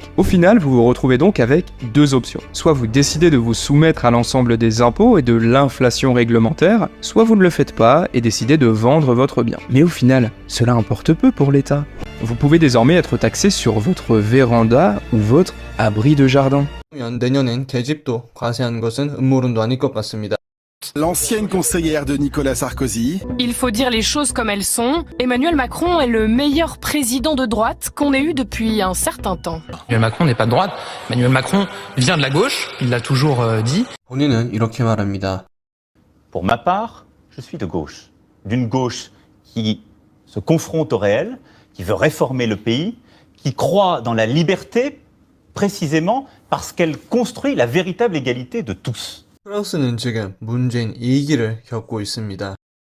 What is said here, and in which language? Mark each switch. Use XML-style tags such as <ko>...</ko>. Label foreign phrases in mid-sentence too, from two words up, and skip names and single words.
<fr>Au final, vous vous retrouvez donc avec 2 options. Soit vous décidez de vous soumettre à l'ensemble des impôts et de l'inflation réglementaire, soit vous ne le faites pas et décidez de vendre votre bien. Mais au final, cela importe peu pour l'État. Vous pouvez désormais être taxé sur votre véranda ou votre abri de jardin.</fr> <ko>내년엔 계집도 과세한 것은 음모론도 아닐 것 같습니다.</ko> <fr>L'ancienne conseillère de Nicolas Sarkozy. Il faut dire les choses comme elles sont. Emmanuel Macron est le meilleur président de droite qu'on ait eu depuis un certain temps. Emmanuel Macron n'est pas de droite. Emmanuel Macron vient de la gauche, il l'a toujours dit.</fr> <ko>본인은 이렇게 말합니다.</ko> <fr>Pour ma part, je suis de gauche. D'une gauche qui se confronte au réel, qui veut réformer le pays, qui croit dans la liberté précisément parce qu'elle construit la véritable égalité de tous.</fr> <ko>프랑스는 지금 문재인 2기를 겪고 있습니다.</ko>